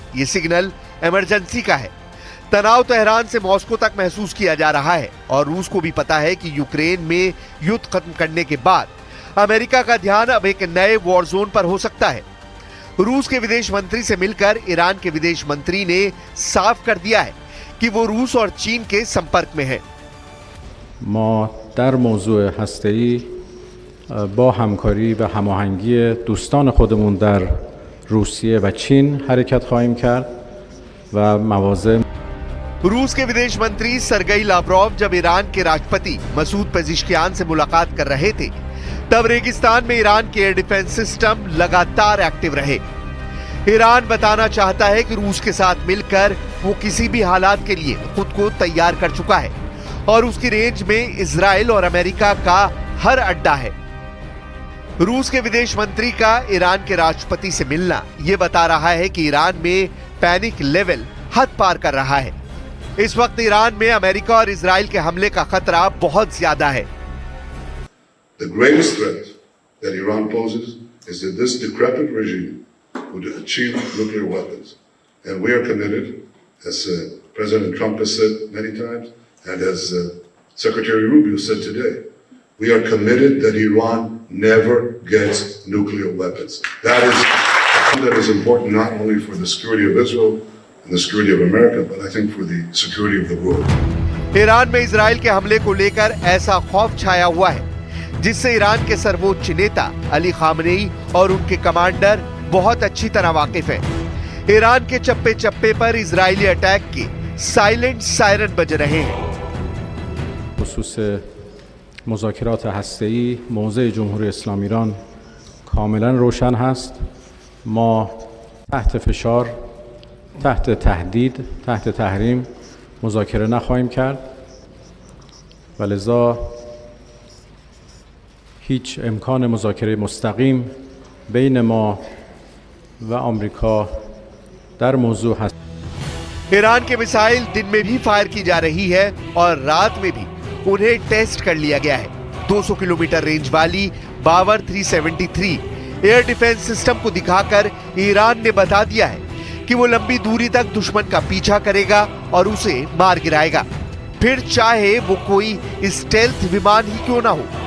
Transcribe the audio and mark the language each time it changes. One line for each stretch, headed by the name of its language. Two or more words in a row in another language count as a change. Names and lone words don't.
Hindi: यह
English: signal emergency
Hindi: का है। तनाव तेहरान से मॉस्को तक महसूस किया जा रहा है और रूस को भी पता है कि यूक्रेन में युद्ध खत्म करने के बाद अमेरिका का ध्यान अब एक नए
English: war zone
Hindi: पर हो सकता है। रूस के विदेश मंत्री से मिलकर ईरान के विदेश मंत्री ने साफ कर दिया है कि वो रूस और चीन के संपर्क में है।
Persian: ما در موضوع هسته‌ای با همکاری و هماهنگی دوستان خودمون در روسیه و چین حرکت خواهیم کرد و مواضع
Hindi: रूस के विदेश मंत्री सरगई लावरोव जब ईरान के राष्ट्रपति मसूद पेजिशकियान से मुलाकात कर रहे थे तब रेगिस्तान में ईरान के
English: air defense system
Hindi: लगातार एक्टिव रहे। ईरान बताना चाहता है कि रूस के साथ मिलकर वो किसी भी हालात के लिए खुद को तैयार कर चुका है और उसकी रेंज में इजराइल और अमेरिका का हर अड्डा है। रूस के विदेश मंत्री का ईरान के राष्ट्रपति से मिलना ये बता रहा है कि ईरान में
English: panic level
Hindi: हद पार कर रहा है। इस वक्त ईरान में अमेरिका और इजराइल के हमले का खतरा बहुत ज्यादा है।
English: The greatest threat that Iran poses is that this decrepit regime would achieve nuclear weapons. And we are committed, as President Trump has said many times, and as Secretary Rubio said today, we are committed that Iran never gets nuclear weapons. That is important not only for the security of Israel and the security of America, but I think for the security of the world.
Hindi: ईरान में इजराइल के हमले को लेकर ऐसा खौफ छाया हुआ है जिससे ईरान के सर्वोच्च नेता अली खामनेई और उनके कमांडर बहुत अच्छी तरह वाकिफ है। ईरान के चप्पे चप्पे पर इजरायली अटैक के
English: silent siren
Hindi: बज रहे हैं।
Persian: خصوص مذاکرات هسته‌ای موضع جمهوری اسلامی ایران کاملا روشن هست. ما تحت فشار، تحت تهدید، تحت تحریم مذاکره نخواهیم کرد و لذا هیچ امکان مذاکره مستقیم بین ما و آمریکا در موضوع هست.
Hindi: ईरान के मिसाइल दिन में भी फायर की जा रही है और रात में भी उन्हें टेस्ट कर लिया गया है। 200 किलोमीटर रेंज वाली बावर 373
English: air defense system
Hindi: को दिखाकर ईरान ने बता दिया है कि वो लंबी दूरी तक दुश्मन का पीछा करेगा और उसे मार गिराएगा, फिर चाहे वो कोई स्टेल्थ विमान ही क्यों ना हो।